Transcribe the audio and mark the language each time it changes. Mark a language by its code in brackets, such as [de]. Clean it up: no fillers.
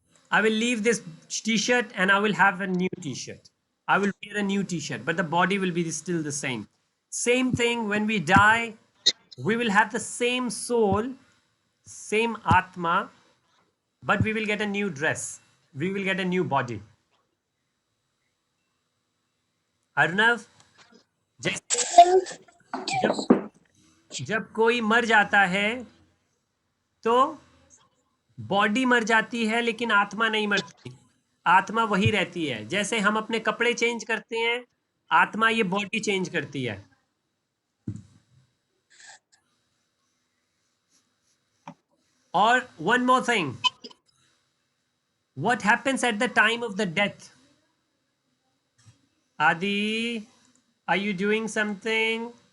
[en] I will leave this t-shirt and I will have a new t-shirt. I will wear a new t-shirt, but the body will be still the same. Same thing when we die, we will have the same soul, same atma, but we will get a new dress. We will get a new body. [hi] Arnav, जैसे जब जब कोई मर जाता है तो body मर जाती है लेकिन आत्मा नहीं मरती. आत्मा वही रहती है. जैसे हम अपने कपड़े चेंज करते हैं, आत्मा ये बॉडी चेंज करती है. [en] और one more thing, what happens at the time of the death? Adi, are you doing something?